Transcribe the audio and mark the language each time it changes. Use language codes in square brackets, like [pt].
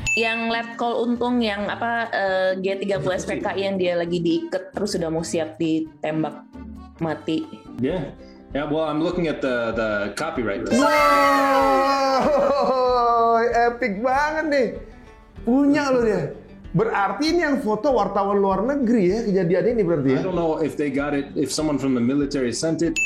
[id] Yang left call Untung yang G30 SPKI yang dia lagi diikat terus sudah mau siap ditembak mati. [en] Yeah, well, I'm looking at the copyright. [id] Wow, epic banget nih. Punya lo dia. Berarti ini yang foto wartawan luar negeri ya, kejadian ini berarti ya? [en] I don't know if they got it, if someone from the military sent it.